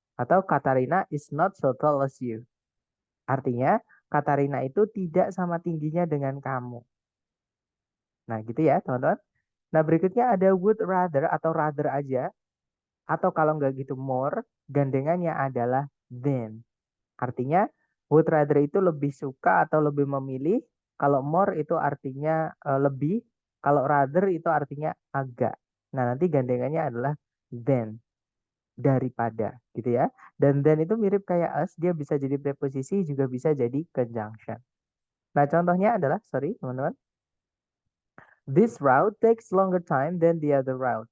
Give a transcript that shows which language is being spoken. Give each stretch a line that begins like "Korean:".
Indonesian: Atau
English: Katarina is not so tall as you.
Indonesian: Artinya, Katarina itu tidak sama tingginya dengan kamu. Nah, gitu ya, teman-teman. Nah, berikutnya ada would rather atau rather aja. Atau kalau nggak gitu more, gandengannya adalah than. Artinya would rather itu lebih suka atau lebih memilih. Kalau more itu artinya lebih. Kalau rather itu artinya agak. Nah, nanti gandengannya adalah than, daripada gitu ya. Dan than itu mirip kayak as, dia bisa jadi preposisi juga bisa jadi conjunction. Nah, contohnya adalah, sorry teman-teman.
English: This route takes longer time than the other route.